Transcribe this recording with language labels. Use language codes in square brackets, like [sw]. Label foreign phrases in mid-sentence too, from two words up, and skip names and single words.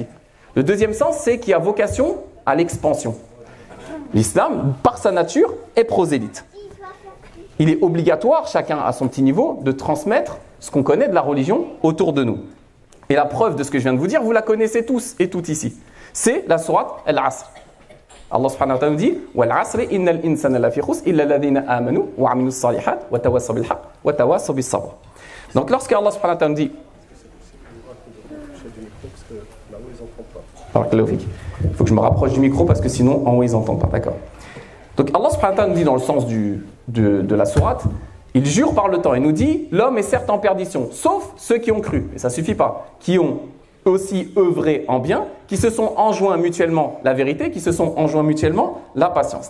[fr] Le deuxième sens, c'est qu'il a vocation à l'expansion. L'islam, par sa nature, est prosélyte. il est obligatoire, chacun à son petit niveau, de transmettre ce qu'on connaît de la religion autour de nous. Et la preuve de ce que je viens de vous dire, vous la connaissez tous et toutes ici. C'est la sourate Al-Asr. [ar] الله سبحانه وتعالى [fr] nous dit [ar] والعصر إن الإنسان لفي خسر إلا الذين آمنوا وعملوا الصالحات وتواصوا بالحق وتواصوا بالصبر. [fr] Donc lorsque [ar] الله سبحانه وتعالى [fr] nous dit il faut que je me rapproche du micro parce que sinon en haut ils n'entendent pas, d'accord. Donc [ar] الله سبحانه وتعالى [fr] nous dit dans le sens de la sourate, il jure par le temps et nous dit l'homme est certes en perdition, sauf ceux qui ont cru, et ça ne suffit pas, qui ont aussi œuvré en bien, qui se sont enjoints mutuellement la vérité, qui se sont enjoints mutuellement la patience.